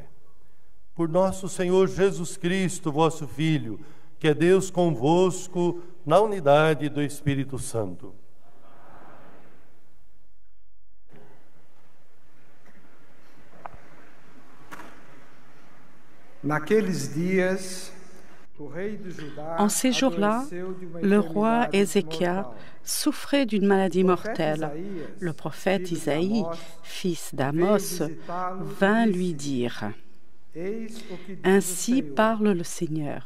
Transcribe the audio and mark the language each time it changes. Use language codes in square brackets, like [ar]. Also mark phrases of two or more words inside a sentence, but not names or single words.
[pt] Por nosso Senhor Jesus Cristo, vosso Filho, que é Deus convosco, na unidade do Espírito Santo. Naqueles dias, [fr] en ces jours-là, le roi Ézéchias souffrait d'une maladie mortelle. Le prophète Isaïe, fils d'Amos, vint lui dire: « Ainsi parle le Seigneur.